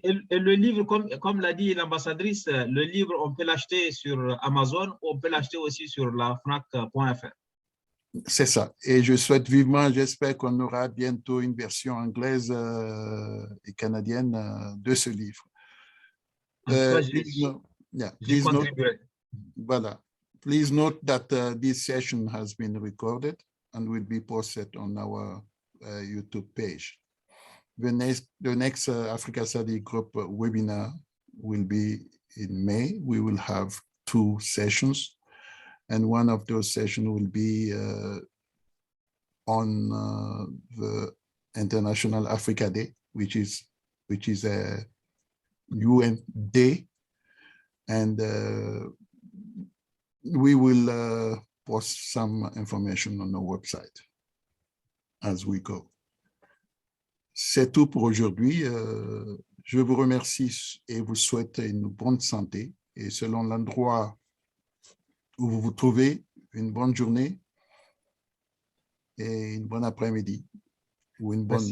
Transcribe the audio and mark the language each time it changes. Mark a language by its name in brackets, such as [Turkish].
[French] Et le livre, comme l'a dit l'ambassadrice, le livre, on peut l'acheter sur Amazon, on peut l'acheter aussi sur la FNAC.fr. C'est ça. Et je souhaite vivement, j'espère qu'on aura bientôt une version anglaise et canadienne de ce livre. [English] Please note, voilà. Please note that this session has been recorded and will be posted on our YouTube page. The next Africa Study Group webinar will be in May. We will have 2 sessions, and one of those sessions will be on the International Africa Day, which is a UN Day, and we will post some information on our website as we go. [French] C'est tout pour aujourd'hui. Je vous remercie et vous souhaite une bonne santé. Et selon l'endroit où vous vous trouvez, une bonne journée et une bonne après-midi ou une bonne nuit.